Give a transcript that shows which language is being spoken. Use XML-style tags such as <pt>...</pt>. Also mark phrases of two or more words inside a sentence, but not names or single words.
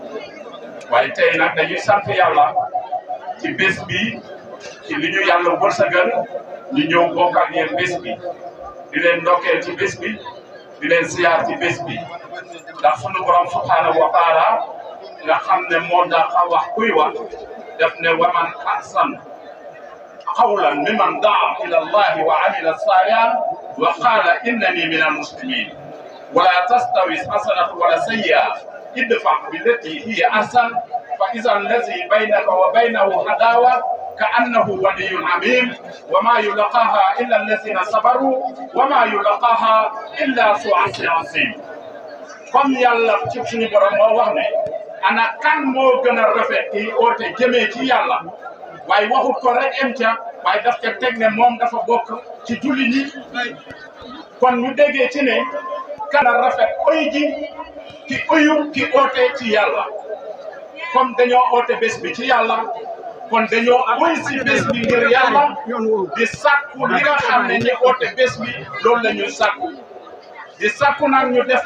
<wo>waaye tey nag dañuy sant yàlla ci bés bi ci li ñu yàlla wërsëgal ñu ñëw bokk ak yéen bés bi di leen ndokkeel ci bés bi di leen siyaar ci bés bi ndax sunu borom</wo> <ar>سبحانه وتعالى</ar> <wo>nga xam ne moo dafa wax kuy wax def ne</wo> <ar>ومن أحسن قولا ممن دعا إلى الله وعمل صالحا وقال إنني من المسلمين ولا تستوي الحسنة ولا السيئة ادفع بالتي هي أحسن فإذا الذي بينك وبينه عداوة كأنه ولي عميم وما يلقاها إلا الذين صبروا وما يلقاها إلا ذو حظ عظيم</ar> <wo>comme yàlla ci suñu borom moo wax ne ana kan moo gën a rafet ki oote jëmee ci yàlla waaye waxut ko rek em ca waaye daf ca teg ne moom dafa bokk ci julli ñi kon ñu déggee ci ne kan a rafet oy ji ki oyu ki oote ci yàlla comme dañoo oote bés bi ci yàlla kon dañoo woy si bés bi ngir yàlla di sàkku li nga xam ne ñi oote bés bi loolu la ñuy sàkku di sàkku nag ñu def</wo>